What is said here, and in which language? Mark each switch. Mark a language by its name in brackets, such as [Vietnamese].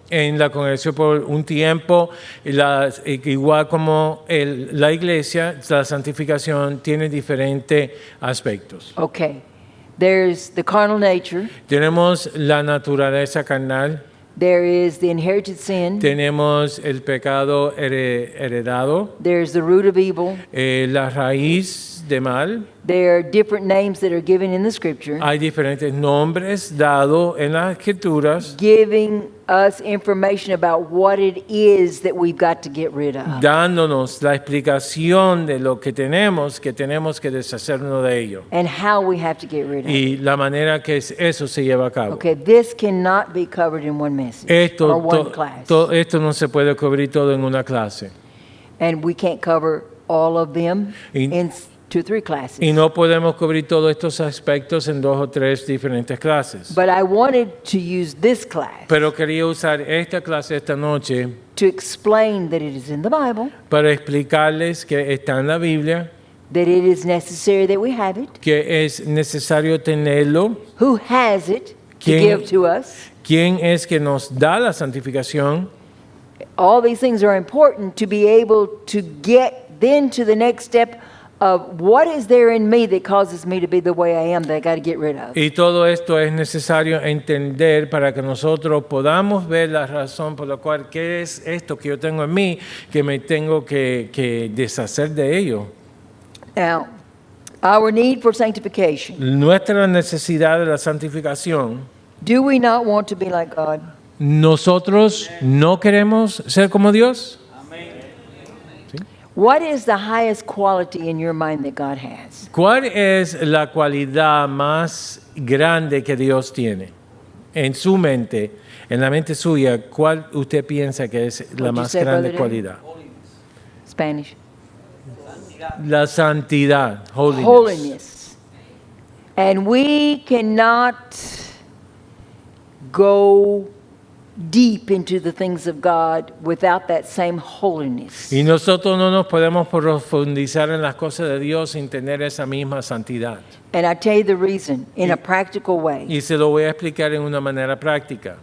[Spanish] en la congregación por un tiempo, igual como la iglesia, la santificación tiene diferentes aspectos. [English] Okay. There's the carnal nature. [Spanish] Tenemos la naturaleza carnal, [English] There is the inherited sin. [Spanish] tenemos el pecado heredado, [English] There's the root of evil. [Spanish] la raíz de mal. [English] There are different names that are given in the scripture, [Spanish] Hay diferentes nombres dados en las escrituras, [English] giving us information about what it is that we've got to get rid of. [Spanish] dándonos la explicación de lo que tenemos que deshacernos de ello [English] And how we have to get rid of it. [Spanish] y la manera que eso se lleva a cabo. [English] Okay, this cannot be covered in one message [Spanish] Esto, [English] or one class. [Spanish] esto no se puede cubrir todo en una clase. [English] And we can't cover all of them [Spanish] Y- [English] in 2 or 3 classes. [Spanish] Y no podemos cubrir todos estos aspectos en 2 o 3 diferentes clases. [English] But I wanted to use this class [Spanish] Pero quería usar esta clase esta noche [English] to explain that it is in the Bible, [Spanish] para explicarles que está en la Biblia, [English] that it is necessary that we have it, [Spanish] que es necesario tenerlo, [English] who has it to [Spanish] ¿Quién- [English] give to us. [Spanish] quién es que nos da la santificación. [English] All these things are important to be able to get then to the next step of what is there in me that causes me to be the way I am that I got to get rid of. [Spanish] Y todo esto es necesario entender para que nosotros podamos ver la razón por la cual, ¿qué es esto que yo tengo en mí que me tengo que deshacer de ello? [English] Now, our need for sanctification. [Spanish] Nuestra necesidad de la santificación. [English] Do we not want to be like God? [Spanish] ¿Nosotros no queremos ser como Dios? [English] What is the highest quality in your mind that God has? [Spanish] ¿Cuál es la cualidad más grande que Dios tiene en su mente, en la mente suya? ¿Cuál usted piensa que es la [English] What'd you [Spanish] más [English] say, [Spanish] grande [English] Brother [Spanish] cualidad? [English] Spanish. [Spanish] La santidad, holiness. [English] Holiness. And we cannot go deep into the things of God without that same holiness. [Spanish] Y nosotros no nos podemos profundizar en las cosas de Dios sin tener esa misma santidad. [English] And I tell you the reason in a practical way. [Spanish] Y se lo voy a explicar en una manera práctica.